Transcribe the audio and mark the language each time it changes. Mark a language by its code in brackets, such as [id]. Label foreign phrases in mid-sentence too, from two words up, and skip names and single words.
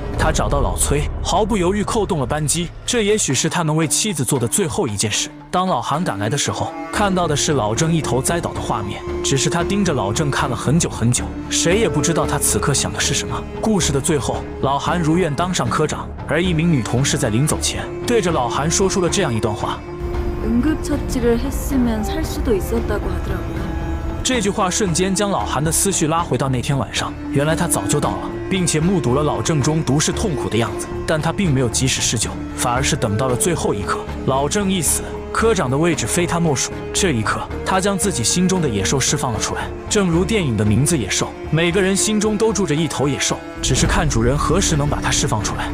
[zh] 他找到老崔，毫不犹豫扣动了扳机，这也许是他能为妻子做的最后一件事。当老韩赶来的时候，看到的是老郑一头栽倒的画面，只是他盯着老郑看了很久很久，谁也不知道他此刻想的是什么。故事的最后，老韩如愿当上科长，而一名女同事在临走前对着老韩说出了这样一段话： [ko] 응급처치를 했으면 살 수도 있었다고 하더라고요. [zh] 这句话瞬间将老韩的思绪拉回到那天晚上，原来他早就到了，并且目睹了老郑中毒是痛苦的样子，但他并没有及时施救，反而是等到了最后一刻，老郑一死，科长的位置非他莫属。这一刻，他将自己心中的野兽释放了出来，正如电影的名字《野兽》，每个人心中都住着一头野兽，只是看主人何时能把它释放出来。